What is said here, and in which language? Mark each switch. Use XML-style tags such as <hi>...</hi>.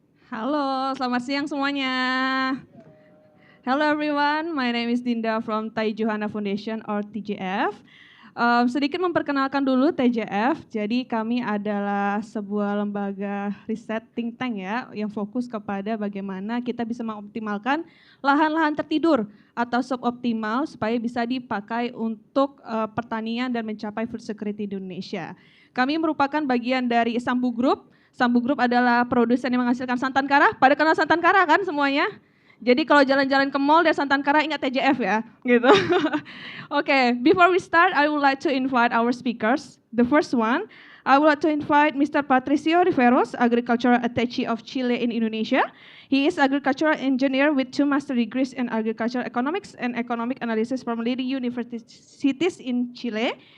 <id>Halo, selamat siang semuanya.</id> <en>Hello everyone, my name is Dinda from Teijuhana Foundation or TJF.</en> <id>Sedikit memperkenalkan dulu TJF, jadi kami adalah sebuah lembaga riset think tank ya, yang fokus kepada bagaimana kita bisa mengoptimalkan lahan-lahan tertidur atau suboptimal supaya bisa dipakai untuk pertanian dan mencapai food security di Indonesia. Kami merupakan bagian dari Sambu Group. Sambu Group adalah produsen yang menghasilkan santan kara. Pada kenal santan kara kan semuanya? Jadi kalau jalan-jalan ke mall dari santan kara ingat TJF ya, gitu.</id> <en>Okay, before we start, I would like to invite our speakers. The first one, I would like to invite Mr. Patricio Riveros, Agricultural Attache of Chile in Indonesia. He is agricultural engineer with 2 master degrees in agricultural economics and economic analysis from leading universities in Chile.</en>